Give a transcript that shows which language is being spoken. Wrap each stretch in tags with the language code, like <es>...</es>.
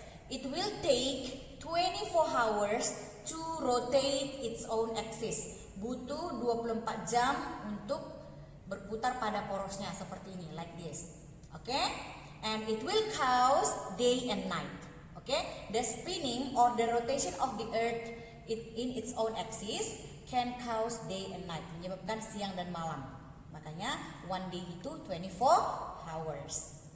<en>It will take 24 hours to rotate its own axis.</en> <id>Butuh 24 jam untuk berputar pada porosnya seperti ini,</id> <en>like this. Okay? And it will cause day and night. Okay? The spinning or the rotation of the earth in its own axis can cause day and night,</en> <id>menyebabkan siang dan malam. Makanya</id> <en>one day itu 24 hours.</en>